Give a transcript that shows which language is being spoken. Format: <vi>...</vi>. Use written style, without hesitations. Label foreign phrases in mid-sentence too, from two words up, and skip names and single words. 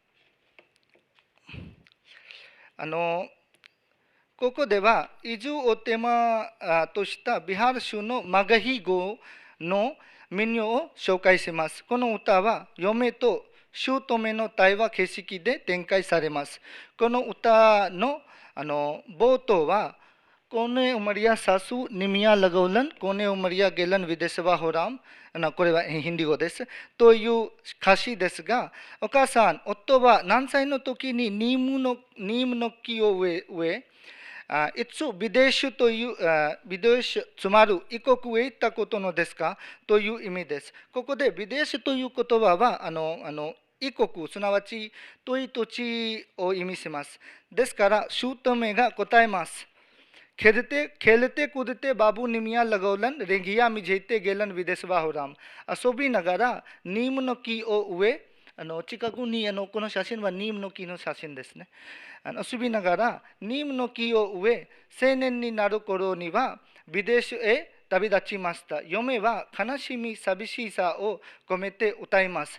<ja>ここでは、移住をテーマとしたビハール州のマガヒ語の民謡を紹介します。この歌は、嫁と姑の対話形式で展開されます。この歌の冒頭は、</ja> <mag>कोने उमरिया सासु निमिया लगौलन, कोने उमरिया गेलन विदेसवा हो राम,</mag> <ja>これはヒンディ語です。という歌詞ですが、お母さん、夫は何歳の時にニームの木を植え、いつビデシュという、ビデシュ、つまり異国へ行ったことのですかという意味です。ここでビデシュという言葉は、異国、すなわち遠い土地を意味します。ですから、姑が答えます。</ja> <mag>खेलते कूदते बाबू निमिया लगौलन रेंगिया मिझेते गेलन विदेशवा हो राम</mag> <ja>遊びながらニームの木を植え近くにこの写真はニームの木の写真ですね。遊びながらニームの木を植え、青年になる頃にはビデシュへ旅立ちました。嫁は悲しみ、寂しさを込めて歌います。</ja>